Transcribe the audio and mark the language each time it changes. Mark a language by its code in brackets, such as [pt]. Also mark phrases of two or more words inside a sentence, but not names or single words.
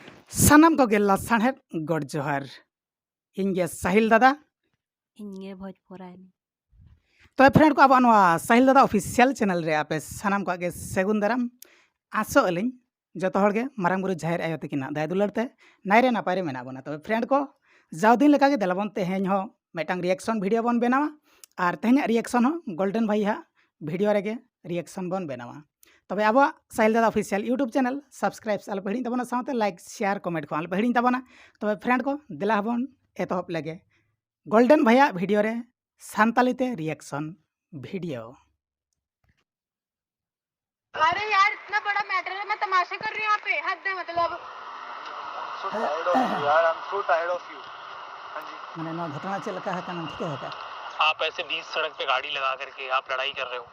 [sat] ᱥᱟᱱᱟᱢ ᱠᱚᱜᱮ ᱞᱟᱥᱟᱬᱦᱮᱫ ᱜᱚᱰ ᱡᱚᱦᱟᱨ ᱤᱧᱜᱮ ᱥᱟहिल दादा ᱤᱧᱜᱮ ᱵᱷᱚᱡᱽᱯᱩᱨᱟᱭᱱᱤ तो फ्रेंड को अब साहिल दादा [en] official channel [sat] रे आपे सानाम को सेगुन दाराम आसो अलिन जो हड़े मारंग बुरु जाहिर आयो तकिना दाय दुलारते नायरे नापायरे मेना बना तो फ्रेंड को जाव दिन लेका के देलाबन तेहेñ हो मेटांग [en] reaction video [sat] बन बनावा और तेहेñ रिएक्शन हो गोल्डन भाई हा वीडियो रेगे रिएक्शन बन बनावा तबे अब साहिल दादा [en] official YouTube channel subscribe [sat] आल हिड़ी तबना साथे [en] like share comment [sat] को आल हिड़ी तबना तबे फ्रेंड को दिला हबन एतहब लगे गोल्डन भैया वीडियो रे सांताली ते [en] reaction video. [hi] अरे यार इतना बड़ा मैटर है, मैं तमाशे कर रही हूँ यहाँ पे, हद है मतलब। मैंने ना घटना चल का है कानून ठीक है क्या? आप ऐसे बीच सड़क पे गाड़ी लगा करके आप लड़ाई कर रहे हो।